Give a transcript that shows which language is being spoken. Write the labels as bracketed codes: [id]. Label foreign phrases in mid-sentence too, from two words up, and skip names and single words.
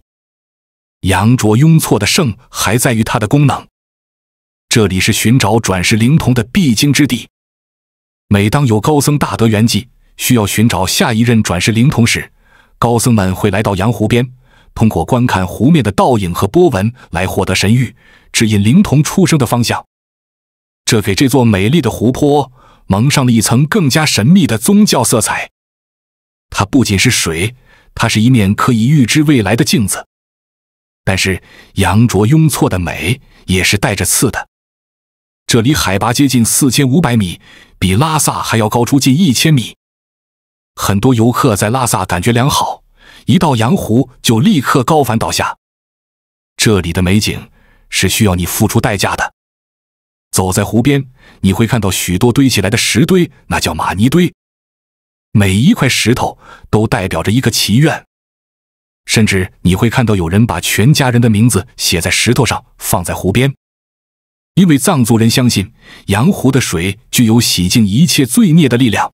[zh] 羊卓雍措的聖還在於它的功能，這裡是尋找轉世靈童的必經之地。每當有高僧大德圓寂，需要尋找下一任轉世靈童時，高僧們會來到羊湖邊，通過觀看湖面的倒影和波紋來獲得神諭，指引靈童出生的方向。這給這座美麗的湖泊蒙上了一層更加神秘的宗教色彩。它不僅是水，它是一面可以預知未來的鏡子。但是羊卓雍措的美也是帶着刺的。這裡海拔接近4500米，比拉薩還要高出近1000米。很多遊客在拉薩感覺良好，一到羊湖就立刻高反倒下。這裡的美景是需要你付出代價的。走在湖邊，你會看到許多堆起來的石堆，那叫瑪尼堆。每一塊石頭都代表着一個祈願。甚至你會看到有人把全家人的名字寫在石頭上，放在湖邊。因为藏族人相信羊湖的水具有洗淨一切罪孽的力量。